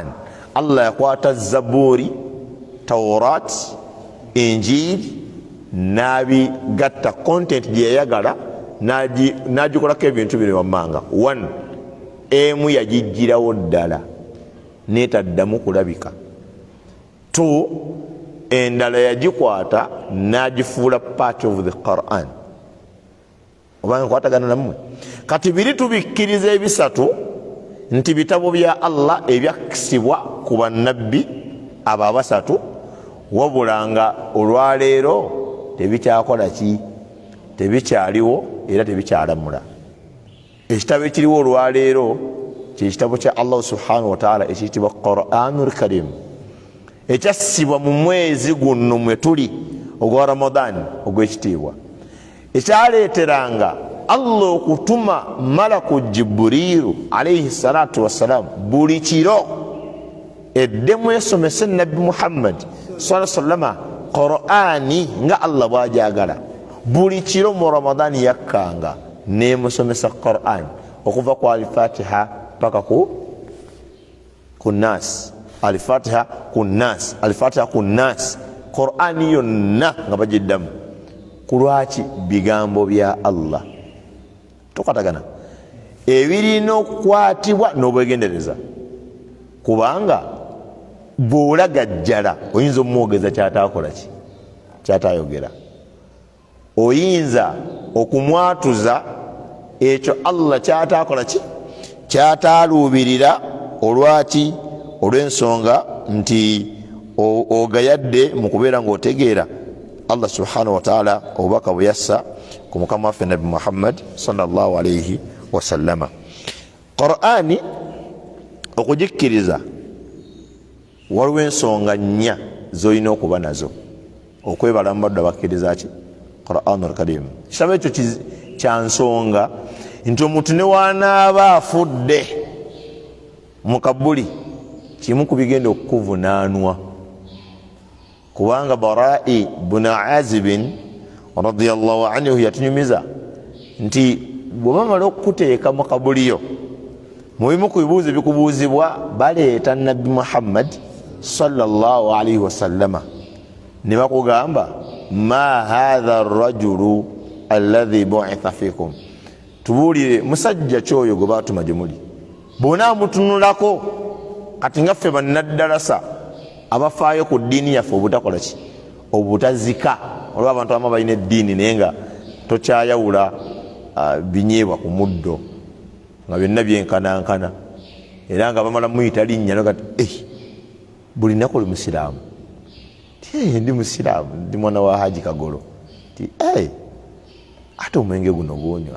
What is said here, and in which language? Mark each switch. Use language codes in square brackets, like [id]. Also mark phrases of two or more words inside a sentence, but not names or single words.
[lg] Allah yakwata Zaburi, Taurat, Injili n'abigatta content gye yayagala n'agikolako ebintu bino wammanga. 1 emu yagijjirawo ddala netaddamu kulabika. 2 endala yagikwata n'agifuula [en] part of the Quran. [lg] Obanga nkwatagana nammwe kati biri tubikkiriza ebisatu nti bitabo bya Allah ebyakisibwa ku bannabbi abo abasatu, wabula nga olwaleero tebikyakola ki, tebikyaliwo era tebikyalamula. Ekitabo ekiriwo olwaleero kyekitabo kya Allah [ar] سبحانه وتعالى [lg] ekiyitibwa Quranul Karim, ekyassibwa mu mwezi guno mwe tuli ogwa Ramadan ogw'ekitiibwa, ekyaleeteranga Allah okutuma malaku Jibrilu [ar] عليه الصلاة والسلام [lg] buli kiro eddemu esomese Nabi Muhammad [ar] صلى الله عليه وسلم [lg] Qur'ani nga Allah bwajagala. Buli kiro mu Ramadan yakkanga nemusomesa Qur'an okuva ku al-Fatiha paka ku Nas, al-Fatiha ku Nas, al-Fatiha ku Nas, Qur'ani yonna nga bagiddamu. Kulwaki? Bigambo bya Allah. Tukatagana ebirina okukwatibwa n'obwegendereza, kubanga bw'olagajjala oyinza omwogeza kyataakola ki, kyataayogera. Oyinza okumwatuza ekyo Allah kyataakola ki, kyataaluubirira. Olwaki? Olw'ensonga nti ogayadde mu kubeera ng'otegeera Allah [ar] سبحانه وتعالى [lg] obubaka bwe yassa ku mukama waffe Nabi Muhammad [ar] صلى الله عليه وسلم. [lg] Qur'ani okugikkiriza waliwo ensonga nnya z'olina okuba nazo okwebala mu baddu abakkiriza ki Qur'anul Karim. Kitabo ekyo kya nsonga nti omuntu ne wanaaba afudde mu kabuli kimu ku bigenda okukuvunaanwa, kubanga Bara'i bun Azib [ar] رضي الله عنه [lg] yatunyumiza nti bwe bamala okukuteeka mu kabuliyo, mu bimu ku bibuuzo bikubuuzibwa baleeta Nabi Muhammad [ar] صلى الله عليه وسلم [lg] ne bakugamba [ar] ما هذا الرجل الذي بعث فيكم, [lg] tubuulire musajja kyoyo gwe baatuma gye muli. Bw'onaamutunulako kati nga ffe bannaddalasa abafaayo ku ddiini yaffe obutakola ki, obutazika. Olwo abantu abamu balina eddiini naye nga tokyayawula binyeebwa ku muddo nga byonna byenkanankana, era nga bamala muyita linnya nogati buli nnaku oli musiraamu, ndi musiraamu, ndi mwana wa Haji Kagolo, ti ate omwenge guno gwonywa.